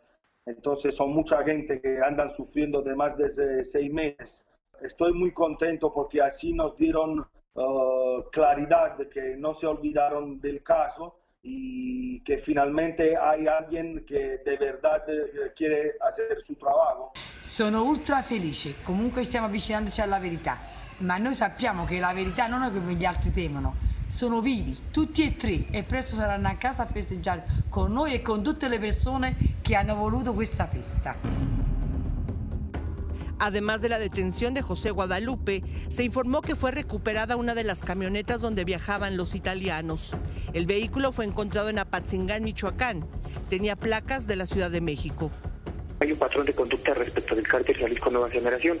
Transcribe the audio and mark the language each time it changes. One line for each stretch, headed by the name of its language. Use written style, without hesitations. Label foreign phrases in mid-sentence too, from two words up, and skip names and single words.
Spanish: Entonces son mucha gente que andan sufriendo de más de 6 meses. Estoy muy contento porque así nos dieron claridad de que no se olvidaron del caso y que finalmente hay alguien que de verdad quiere hacer su trabajo.
Italian: Sono ultra felice, comunque stiamo avvicinandoci alla verità, ma noi sappiamo che la verità non è come gli altri temono, sono vivi, tutti e tre, e presto saranno a casa a festeggiare con noi e con tutte le persone che hanno voluto questa festa.
Spanish: Además de la detención de José Guadalupe, se informó que fue recuperada una de las camionetas donde viajaban los italianos. El vehículo fue encontrado en Apatzingán, Michoacán. Tenía placas de la Ciudad de México. Hay un patrón de conducta respecto del cártel Jalisco Nueva Generación.